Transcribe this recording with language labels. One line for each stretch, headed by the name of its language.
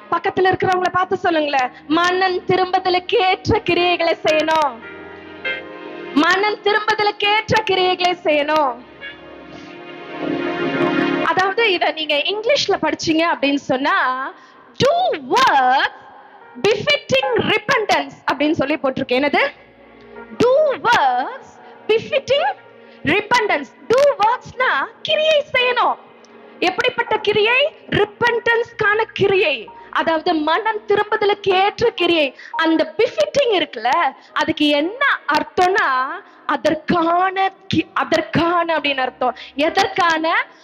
Tamil: பக்கத்துல இருக்கிறவங்களை பார்த்து சொல்லுங்களேன், மனம் திரும்புதலுக்கேற்ற கிரியைகளை செய்யணும். மனம் திரும்புதலுக்கேற்ற கிரியைகளை செய்யணும். அதாவது இத நீங்க இங்கிலீஷ்ல படிச்சீங்க அப்படின்னு சொன்னா,
English: do work befitting repentance
Tamil: அப்படின்னு சொல்லி போட்டிருக்கு. என்னது?
English: do works befitting repentance. do works
Tamil: னா கிரியை செய்யணும். எப்படிப்பட்ட கிரியை? ரிப்பெண்டன்ஸ்கான கிரியை, அதாவது மனம் திரும்புதலுக்கு ஏற்ற கிரியை. அந்த பிஃபிட்டிங் இருக்குல்ல, அதுக்கு என்ன அர்த்தம்னா அதற்கான அப்படின்னு அர்த்தம். எதற்கான?